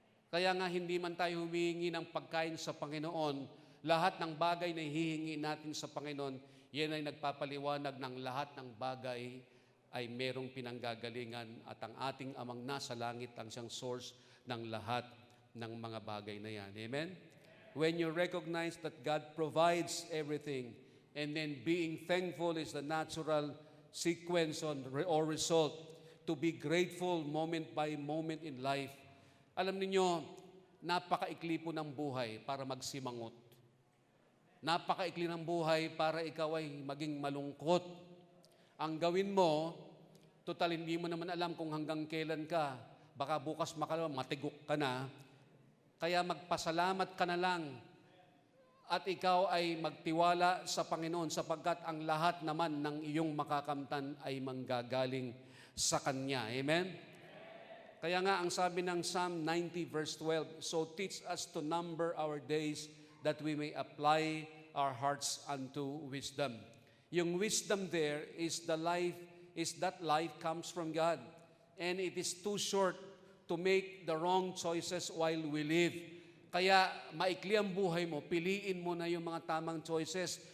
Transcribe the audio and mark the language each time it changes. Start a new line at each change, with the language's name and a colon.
Filipino: Kaya nga hindi man tayo humihingi ng pagkain sa Panginoon, lahat ng bagay na hihingi natin sa Panginoon, yan ay nagpapaliwanag ng lahat ng bagay ay merong pinanggagalingan at ang ating amang nasa langit ang siyang source ng lahat ng mga bagay na yan. Amen?
English: When you recognize that God provides everything and then being thankful is the natural sequence or result to be grateful moment by moment in life.
Filipino: Alam niyo, napakaikli po ng buhay para magsimangot. Napakaikli ng buhay para ikaw ay maging malungkot. Ang gawin mo, total hindi mo naman alam kung hanggang kailan ka. Baka bukas matigok ka na. Kaya magpasalamat ka na lang. at ikaw ay magtiwala sa Panginoon sapagkat ang lahat naman ng iyong makakamtan ay manggagaling sa Kanya.
English: Amen?
Filipino: Kaya nga ang sabi ng
English: Psalm 90 verse 12, "So teach us to number our days that we may apply our hearts unto wisdom." Yung wisdom there is that life comes from God. And it is too short to make the wrong choices while we live.
Filipino: Kaya maikli ang buhay mo, piliin mo na yung mga tamang choices.